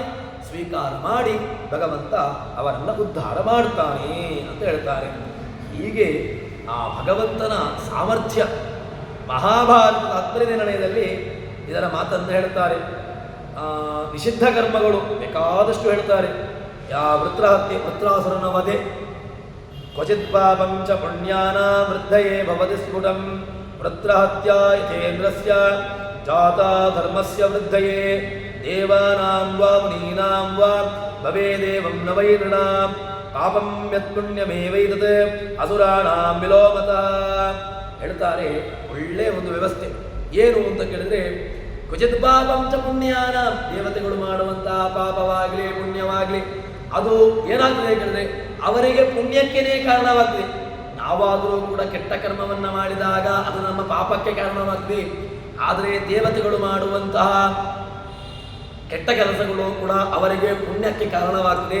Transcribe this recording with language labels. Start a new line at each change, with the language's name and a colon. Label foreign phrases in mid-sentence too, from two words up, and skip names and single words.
Kannada: ಸ್ವೀಕಾರ ಮಾಡಿ ಭಗವಂತ ಅವರನ್ನು ಉದ್ಧಾರ ಮಾಡ್ತಾನೆ ಅಂತ ಹೇಳ್ತಾರೆ. ಹೀಗೆ ಆ ಭಗವಂತನ ಸಾಮರ್ಥ್ಯ ಮಹಾಭಾರತದ 10ನೇ ನಿರ್ಣಯದಲ್ಲಿ ಇದರ ಮಾತನ್ನು ಹೇಳ್ತಾರೆ. ನಿಷಿದ್ಧ ಕರ್ಮಗಳು ಬೇಕಾದಷ್ಟು ಹೇಳ್ತಾರೆ. ಯಾ ವೃತ್ರಹತ್ಯೆ ವೃತ್ರಾಸುರನ ವಧೆ,
Sanskrit: ಕ್ವಚಿತ್ ಪಾಪಂ ಚ ಪುಣ್ಯಾನಾಂ ವೃದ್ಧಯೇ ಭವತಿ ಸ್ಫುಟಂ, ವೃತ್ರಹತ್ಯಾ ಯಥೇಂದ್ರಸ್ಯ ಜಾತಾ ಧರ್ಮಸ್ಯ ವೃದ್ಧಯೇ, ದೇವಾನಾಂ ವಾ ಮುನೀನಾಂ ವಾ ಭವೇದೇವಂ ನ ವೈ ನೃಣಾಂ, ಪಾಪಂ ಯತ್ ಪುಣ್ಯಮೇವೈತತ್ ಅಸುರಾಣಾಂ ವಿಲೋಮತಃ.
Kannada: ಹೇಳ್ತಾರೆ ಒಳ್ಳೆ ಒಂದು ವ್ಯವಸ್ಥೆ. ಏನು ಅಂತ ಕೇಳಿದ್ರೆ,
Sanskrit: ಕ್ವಚಿತ್ ಪಾಪಂ ಚ ಪುಣ್ಯಾನಾಂ,
Kannada: ದೇವತೆಗಳು ಮಾಡುವಂತಹ ಪಾಪವಾಗಲಿ ಪುಣ್ಯವಾಗಲಿ ಅದು ಏನಾಗ್ತದೆ ಕೇಳಿದ್ರೆ ಅವರಿಗೆ ಪುಣ್ಯಕ್ಕೇನೆ ಕಾರಣವಾಗ್ತದೆ. ನಾವಾದರೂ ಕೂಡ ಕೆಟ್ಟ ಕರ್ಮವನ್ನು ಮಾಡಿದಾಗ ಅದು ನಮ್ಮ ಪಾಪಕ್ಕೆ ಕಾರಣವಾಗ್ತದೆ. ಆದರೆ ದೇವತೆಗಳು ಮಾಡುವಂತಹ ಕೆಟ್ಟ ಕೆಲಸಗಳು ಕೂಡ ಅವರಿಗೆ ಪುಣ್ಯಕ್ಕೆ ಕಾರಣವಾಗ್ತದೆ.